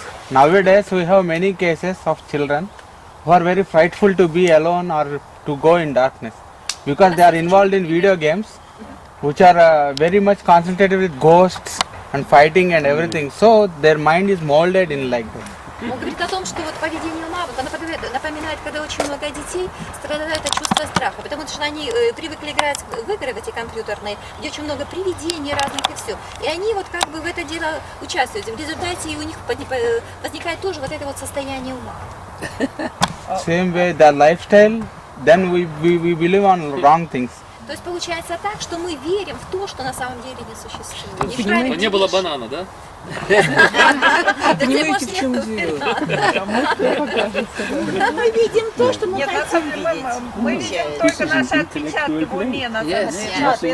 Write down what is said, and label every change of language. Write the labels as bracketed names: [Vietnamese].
[English] Nowadays we have many cases of children who are very frightful to be alone or to go in darkness because they are involved in video games which are very much concentrated with ghosts and fighting and everything. So their mind is molded in like that. [Russian] Он говорит о том, что вот поведение ума вот, напоминает, когда очень много детей страдают от чувства страха, потому что они привыкли играть в игры в эти компьютерные, где очень много привидений разных и все. И они вот как бы в это дело участвуют. В результате у них возникает тоже вот это вот состояние ума. Same way the lifestyle, then we believe on wrong things. То есть получается так, что мы верим в то, что на самом деле не существует. Не было банана, да? Понимаете, в чем дело? Мы видим то, что мы хотим видеть. Мы видим только наши отпечатки в уме, на самом деле.